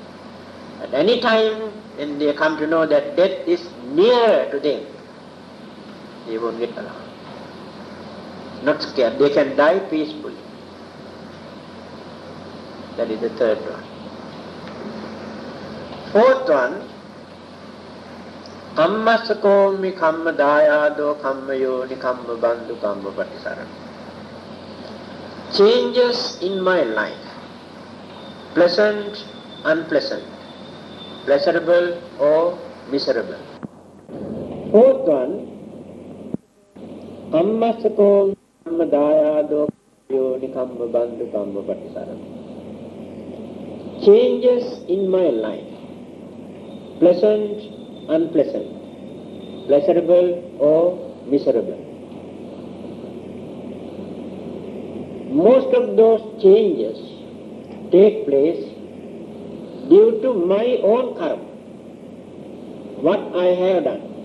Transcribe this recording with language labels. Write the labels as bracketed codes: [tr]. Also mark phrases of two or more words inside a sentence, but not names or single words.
[en] At any time when they come to know that death is near to them, they won't get alarmed. Not scared. They can die peacefully. That is the third one. Fourth one, [pi] kammasakomi kamma dayado kamma yoni kamma bandhu kamma patisarana. [en] Changes in my life, pleasant, unpleasant, pleasurable or miserable. Fourth one, [pi] kammasakomi kamma dayado yoni kamma bandhu kamma patisarana. [en] Changes in my life, pleasant, unpleasant, pleasurable or miserable. Most of those changes take place due to my own karma, what I have done.